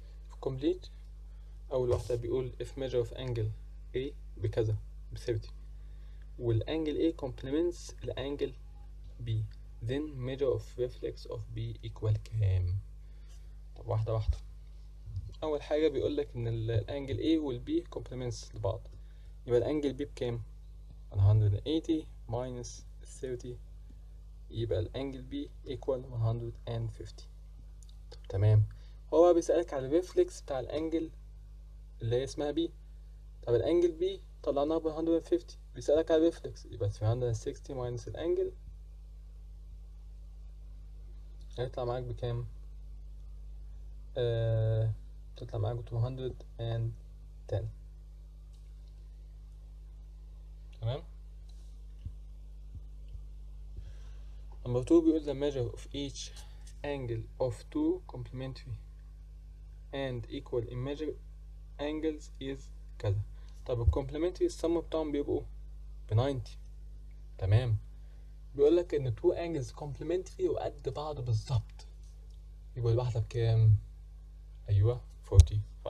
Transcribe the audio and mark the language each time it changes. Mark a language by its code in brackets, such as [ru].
[ar] في [en] complete [ar] اول واحدة بيقول [en] if measure of angle A [ar] بكذا ب 30 والانجل [en] A complements [ar] الانجل [en] B then measure of reflex of B equal [ar] كام؟ طب واحدة واحدة. اول حاجة بيقولك ان الانجل A وال B complements لبعض، يبقى الانجل B بكام؟ 180 minus 30 يبقى الانجل B equal 150. طب تمام. هو بقى بيسألك على الريفلكس بتاع الانجل اللي هي اسمها B. طب الانجل B طلعناها ب 150، بيسألك على الريفلكس، يبقى 360 minus الانجل هيطلع معاك بكام؟ تطلع معاك ب 210. تمام. [en] Number 2 [ar] بيقول [en] the measure of each angle of two complementary and equal immeasurable angles is [ar] كذا. طب ال complementary السم بتاعهم بيبقوا ب 90. تمام. بيقول لك ان [en] two angles complementary [ar] وقد بعض بالظبط، يبقى الواحدة بكام؟ ايوه 45.